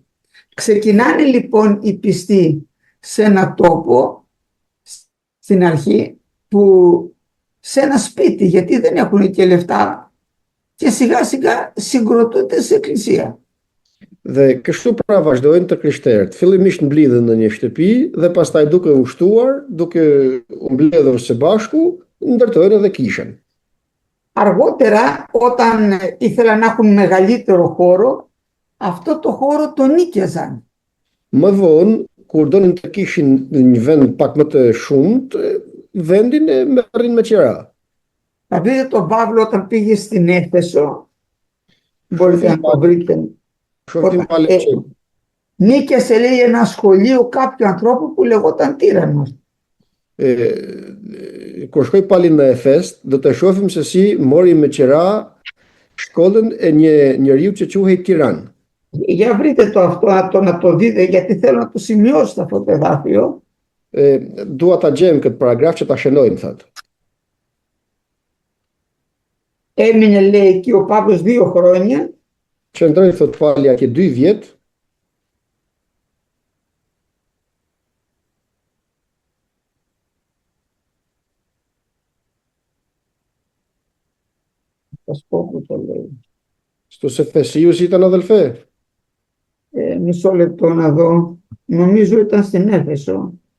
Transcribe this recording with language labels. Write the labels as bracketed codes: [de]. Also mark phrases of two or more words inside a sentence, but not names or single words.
[el] Ξεκινάνε λοιπόν οι πιστοί σε ένα τόπο, στην αρχή, που σε ένα σπίτι, γιατί δεν έχουν και λεφτά, και σιγά σιγά συγκροτούνται σε εκκλησία. [sq] Dhe kështu pra vazhdojnë të krishterët. Fillimisht mblidhen në një shtëpi dhe pastaj duke u shtuar, duke u mbledhur së bashku, ndërtojnë edhe kishën. [el] Αργότερα, όταν ήθελαν να έχουν μεγαλύτερο χώρο, αυτό το χώρο το νίκιαζαν. [sq] Më vonë, kur donin të kishin një vend pak më të shumët, vendin e merrin me qira. [el] Θα δείτε τον Παύλο όταν πήγε στην Έφεσο, μπορείτε να το βρείτε. [sq] Shohim pale që [el] Νίκιασε λέει ένα σχολείο κάποιου ανθρώπου που λεγόταν Τύραννος. [sq] kur shkoj Pali në Efes, do të shohim se si mori me qira shkollën e një njeriu që quhej Tiran. [el] Για βρείτε το αυτό, να το δείτε, γιατί θέλω να το σημειώσω αυτό το εδάφιο. [sq] Dua ta gjem këtë paragraf që ta shënojmë, thot. [el] Έμεινε, λέει, εκεί ο Παύλος 2 χρόνια [sq] Qëndroi, thot Pali, atje 2 vjet, [el] θα σου πω που το λέει. στους Εφεσίους ήταν, αδελφέ. Μισό λεπτό να δω. Νομίζω ήταν στην Έφεσο.